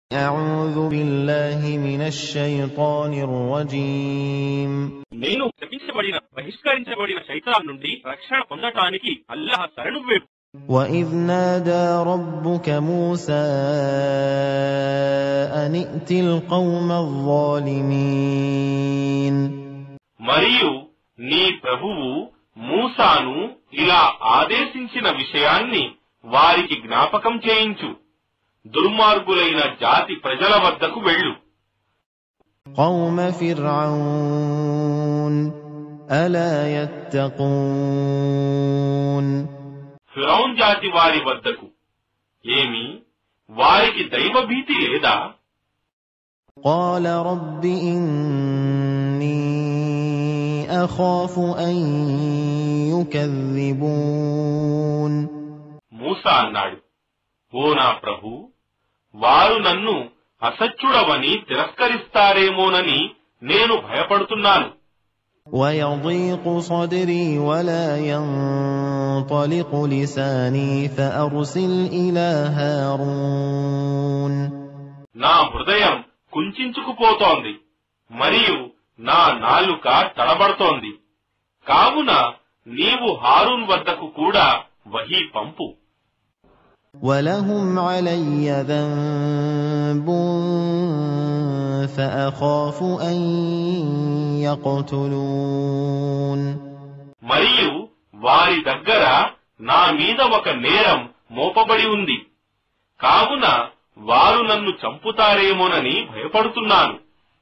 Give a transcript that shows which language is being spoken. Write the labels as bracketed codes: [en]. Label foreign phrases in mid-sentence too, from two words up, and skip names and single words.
[ar] أعوذ بالله من الشيطان الرجيم [te] నేను శపించబడిన బహిష్కరించబడిన శైతాన్ నుండి రక్షణ పొందటానికి అల్లాహ్ శరణు వేడు. [ar] وإذ نادى ربك موسى أن ائت القوم الظالمين [te] మరియు నీ ప్రభువు మూసాను ఇలా ఆదేశించిన విషయాన్ని వారికి జ్ఞాపకం చేయించు. దుర్మార్గులైన జాతి ప్రజల వద్దకు వెళ్ళు. [ar] قوم فرعون ألا يتقون [te] ఫిరౌన్ జాతి వారి వద్దకు. ఏమి వారికి దైవభీతి లేదా? [ar] قال رب إني أخاف أن يكذبون [te] మూసా అన్నాడు, ఓ నా ప్రభు, వారు నన్ను అసత్యుడవని తిరస్కరిస్తారేమోనని నేను భయపడుతున్నాను. [ar] ويضيق صدري ولا ينطلق لساني فأرسل إلى هارون [te] నా హృదయం కుంచుకుపోతోంది మరియు నా నాలుక తడబడుతోంది. కావున నీవు హారూన్ వద్దకు కూడా వహీ పంపు. [ar] ولهم علي ذنب فأخاف أن يقتلون [te] మరియు వారి దగ్గర నా మీద ఒక నేరం మోపబడి ఉంది. కావున వారు నన్ను చంపుతారేమోనని భయపడుతున్నాను.